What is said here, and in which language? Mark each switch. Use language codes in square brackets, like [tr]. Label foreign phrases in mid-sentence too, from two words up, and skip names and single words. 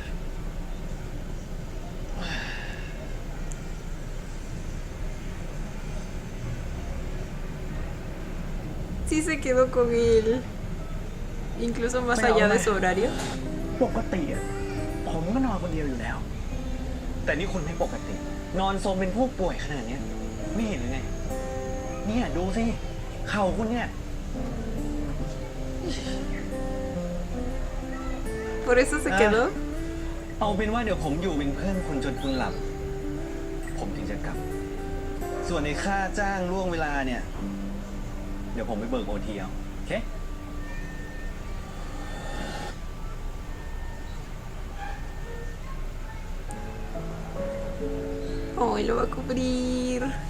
[es] Sí se quedó con él. Incluso más allá de su horario. [th] ปกติอะผมก็นอนคนเดียวอยู่แล้ว แต่นี่คุณไม่ปกติ นอนโซมเป็นผู้ป่วยขนาดเนี้ยไม่เห็นหรือไง เนี่ยดูสิ เข่าคุณเนี่ย [es] Por eso se quedó. [th] เอาเป็นว่าเดี๋ยวผมอยู่เป็นเพื่อนคุณจนคุณหลับ ผมถึงจะกลับ ส่วนในค่าจ้างล่วงเวลาเนี่ย เดี๋ยวผมไปเบิกโอทีเอาโอเค [es] Hoy lo va a cubrir.